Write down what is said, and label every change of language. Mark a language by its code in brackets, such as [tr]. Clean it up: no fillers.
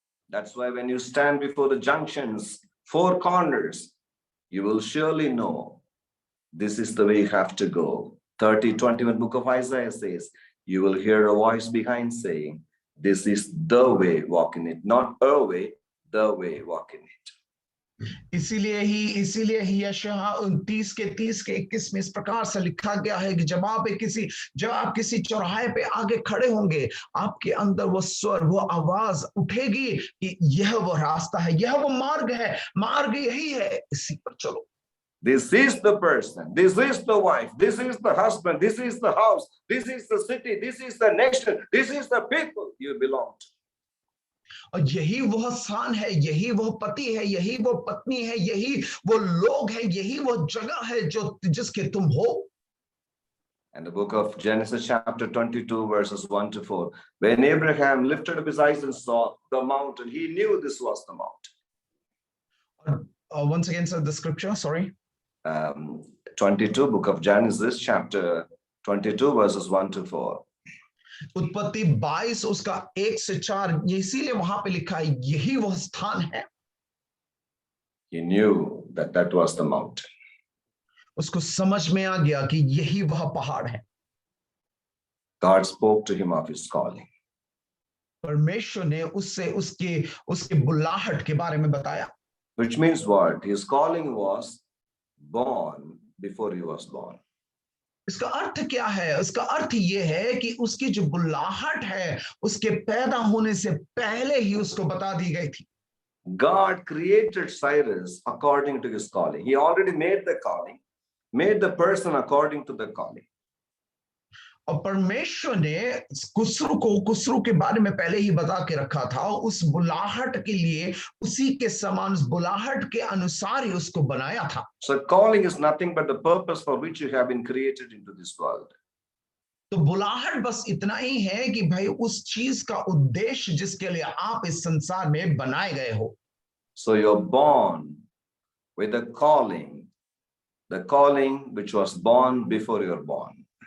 [en] That's why when you stand before the junctions, four corners, you will surely know this is the way you have to go. 30:21 book of Isaiah says, you will hear a voice behind saying, this is the way, walk in it. Not a way, the way, walk in it. [hi] इसीलिए ही यशायाह 29 के 30 के 21 में इस प्रकार से लिखा गया है कि जब आप किसी चौराहे पे आगे खड़े होंगे, आपके अंदर वो स्वर, वो आवाज उठेगी कि यह वो रास्ता है, यह वो मार्ग है, मार्ग यही है, इसी पर चलो। [en] This is the person, this is the wife, this is the husband, this is the house, this is the city, this is the nation, this is the people you belong to. [hi] और यही वह स्थान है, यही वह पति है, यही वो पत्नी है, यही वो लोग है, यही वो जगह है जो जिसके तुम हो। [en] And the book of Genesis chapter 22 verses 1 to 4, when Abraham lifted up his eyes and saw the mountain, he knew this was the mountain. Once again, sir, the scripture, sorry. 22 book of Genesis chapter 22 verses 1 to 4. [hi] उत्पत्ति 22 उसका 1 से 4, इसीलिए वहां पे लिखा है यही वह स्थान है। [en] He knew that that was the mountain. [hi] उसको समझ में आ गया कि यही वह पहाड़ है। [en] God spoke to him of his calling. [hi] परमेश्वर ने उससे उसके बुलाहट के बारे में बताया। [en] Which means what? His calling was born before he was born. [hi] इसका अर्थ क्या है? इसका अर्थ ये है कि उसकी जो बुलाहट है, उसके पैदा होने से पहले ही उसको बता दी गई थी। [en] God created Cyrus according to his calling. He already made the calling, made the person according to the calling. [hi] और परमेश्वर ने कुसरू के बारे में पहले ही बता के रखा था, उस बुलाहट के लिए, उसी के समान, उस बुलाहट के अनुसार ही उसको बनाया था। [en] So calling is nothing but the purpose for which you have been created into this world. [hi] तो बुलाहट बस इतना ही है कि भाई उस चीज का उद्देश्य जिसके लिए आप इस संसार में बनाए गए हो। [en] So you're born with a calling, the calling which was born before you're born.